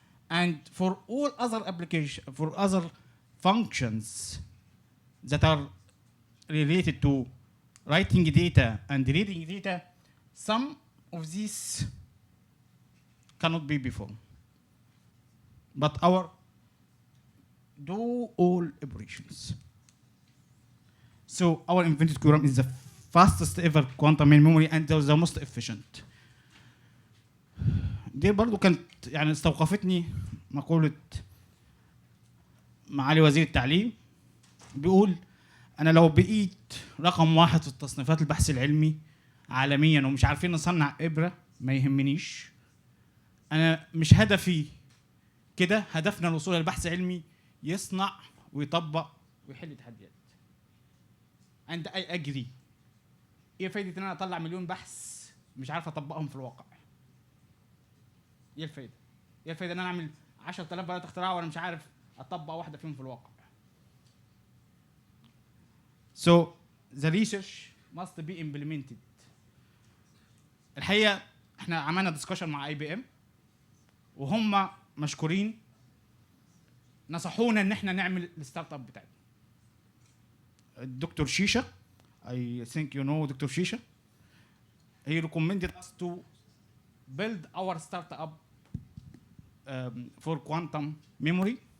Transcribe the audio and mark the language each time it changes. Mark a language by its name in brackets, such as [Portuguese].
[English] And for all other applications, for other functions that are related to writing data and reading data, some of these cannot be performed. But our do all operations. So our invented QRAM is the fastest ever quantum memory and the most efficient. [Arabic] دي برضو كانت يعني استوقفتني مقولة معالي وزير التعليم، بيقول أنا لو بقيت رقم 1 في التصنيفات البحث العلمي عالميا ومش عارفين نصنع إبرة ما يهمنيش. أنا مش هدفي كده، هدفنا الوصول للبحث العلمي يصنع ويطبق ويحل تحديات. عند اي اجري ايه فايده ان انا اطلع مليون بحث مش عارف اطبقهم في الواقع؟ ايه الفايده؟ ايه الفايده ان انا اعمل 10,000 براءة اختراع وانا مش عارف اطبق واحده فيهم في الواقع؟ [English] So the research must be implemented. [Arabic] الحقيقه احنا عملنا ديسكشن مع IBM وهم مشكورين نصحونا ان احنا نعمل الستارت اب بتاعنا. [English] الدكتور شيشه I think you know doctor شيشه he recommended us to build our startup for quantum memory.